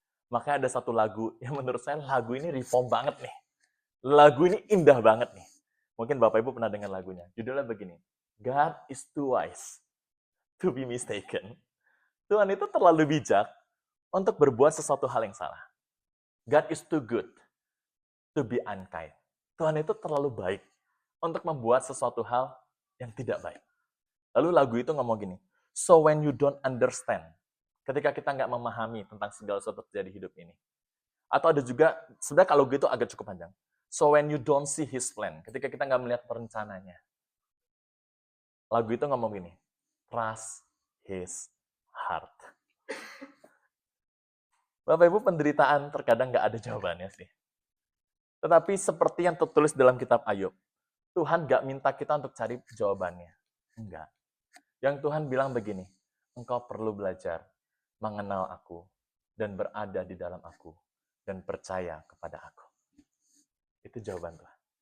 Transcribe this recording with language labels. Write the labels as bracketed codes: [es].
[id] Makanya ada satu lagu yang menurut saya lagu ini reform banget nih. Lagu ini indah banget nih. Mungkin Bapak Ibu pernah dengar lagunya. Judulnya begini, [en] God is too wise to be mistaken. [id] Tuhan itu terlalu bijak untuk berbuat sesuatu hal yang salah. [en] God is too good to be unkind. [id] Tuhan itu terlalu baik untuk membuat sesuatu hal yang tidak baik. Lalu lagu itu ngomong gini, [en] so when you don't understand, [id] ketika kita nggak memahami tentang segala sesuatu terjadi hidup ini. Atau ada juga, sebenarnya kalau gitu agak cukup panjang. [en] So when you don't see his plan, [id] ketika kita nggak melihat perencananya. Lagu itu ngomong gini, [en] trust his heart. [id] Bapak Ibu, penderitaan terkadang nggak ada jawabannya sih. Tetapi seperti yang tertulis dalam kitab Ayub, Tuhan nggak minta kita untuk cari jawabannya. Enggak. Yang Tuhan bilang begini, engkau perlu belajar mengenal aku dan berada di dalam aku dan percaya kepada aku. Itu jawaban Tuhan.